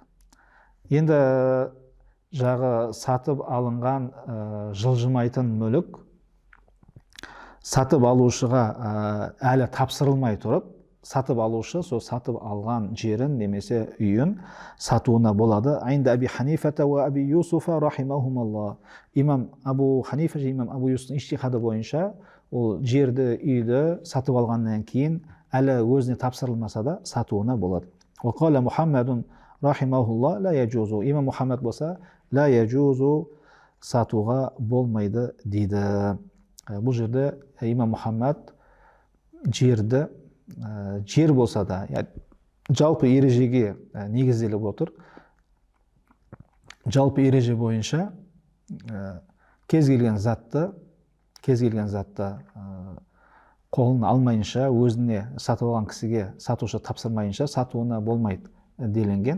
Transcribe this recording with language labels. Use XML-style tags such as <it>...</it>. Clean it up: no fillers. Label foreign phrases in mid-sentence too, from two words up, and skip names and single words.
<kk>Енді жағы сатып алынған жылжымайтын мүлік сатып алушыға әлі тапсырылмай тұрып, сатып алушы сол сатып алған жерін немесе үйін сатуына болады.</kk> <ar>عند أبي حنيفة وأبي يوسف رحمهما الله.</ar> <kk>Имам Абу Ханифа және имам Абу Юсуфтың иштихады бойынша ол жерді, үйді сатып алғаннан кейін әлі өзіне тапсырылмаса да сатуына болады.</kk> <ar>وقال محمد رحمه الله لا يجوز.</ar> <kk>Имам Мухаммад болса</kk> <ar>لا يجوز,</ar> <kk>сатуға болмайды дейді. Бұл жерде имам Мухаммад жерді, жер болса да, жалпы ережеге негізделіп отыр. Жалпы ереже бойынша кез келген затты қолын алмайынша, өзіне сатып алған кісіге сатушы тапсырмайынша сатуына болмайды делінген.</kk>